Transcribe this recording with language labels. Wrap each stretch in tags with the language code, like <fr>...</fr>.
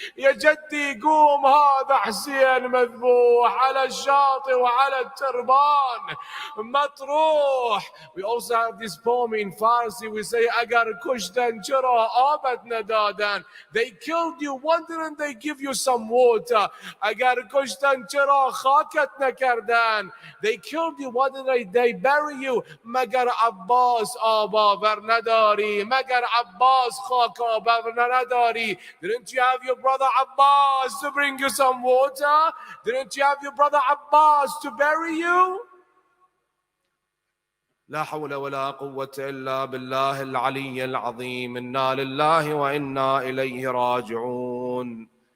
<ar>يا جدي قوم هذا حسين مذبوح على الشاطئ وعلى التربان مطروح.</ar> <en>We also have this poem in Farsi. We say</en> <fa>agar kushtan chira abat nadadan.</fa> <en>They killed you. Why didn't they give you some water?</en> <fa>اگر کشتن چرا خاکت نکردن.</fa> <en>They killed you, why did they bury you؟</en> <fa>مگر عباس آب آور نداری، مگر عباس خاک آور نداری.</fa> <en>Didn't you have your brother Abbas to bring you some water? Didn't you have your brother Abbas to bury you?</en> <ar>لا حول ولا قوة إلا بالله العلي العظيم. إنا لله وإنا إليه راجعون.</ar>